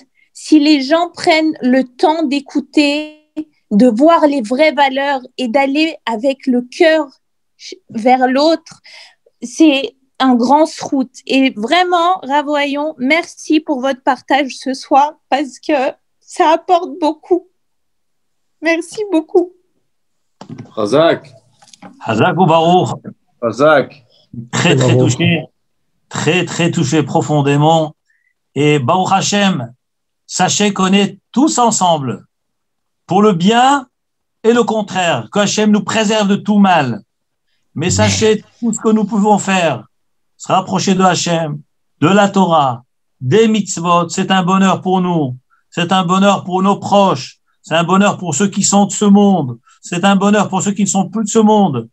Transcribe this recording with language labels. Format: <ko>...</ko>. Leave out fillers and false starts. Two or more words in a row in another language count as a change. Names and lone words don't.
<fr>Si les gens prennent le temps d'écouter, de voir les vraies valeurs et d'aller avec le cœur vers l'autre, c'est un grand route. Et vraiment, Ravoyon, merci pour votre partage ce soir parce que ça apporte beaucoup. Merci beaucoup. Chazak.</fr> <he>חזק וברוך.</he> <fr>Chazak. Très, très touché. Très, très touché profondément. Et</fr> <he>ברוך השם,</he> <fr>sachez qu'on est tous ensemble pour le bien et le contraire, que Hashem nous préserve de tout mal. Mais sachez tout ce que nous pouvons faire, se rapprocher de Hashem, de la Torah, des mitzvot, c'est un bonheur pour nous, c'est un bonheur pour nos proches, c'est un bonheur pour ceux qui sont de ce monde, c'est un bonheur pour ceux qui ne sont plus de ce monde.</fr>